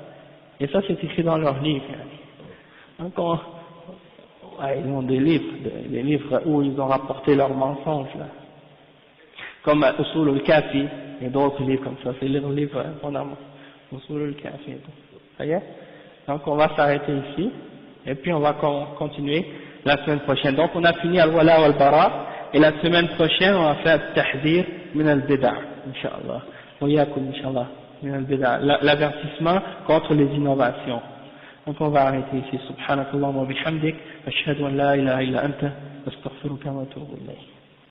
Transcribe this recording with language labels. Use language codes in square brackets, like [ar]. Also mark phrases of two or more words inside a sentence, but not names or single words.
[fr] Et ça c'est écrit dans leurs livres. Donc ouais, ils ont des livres où ils ont rapporté leurs mensonges là. Comme Usul al-Kafi et d'autres livres comme ça, c'est les livres fondamentaux. Usul al-Kafi et tout. Ça y est? Donc on va s'arrêter ici et puis on va continuer la semaine prochaine. Donc on a fini al-Wala wal-Bara et la semaine prochaine on va faire Tahdir min al-Bid'a, [ar] إن شاء الله. وإياكم، إن شاء الله، من البدعة, l'avertissement contre les innovations. [fr] Donc on va arrêter ici. [ar] سبحانك اللهم وبحمدك، أشهد أن لا إله إلا أنت، أستغفرك وأتوب إليك.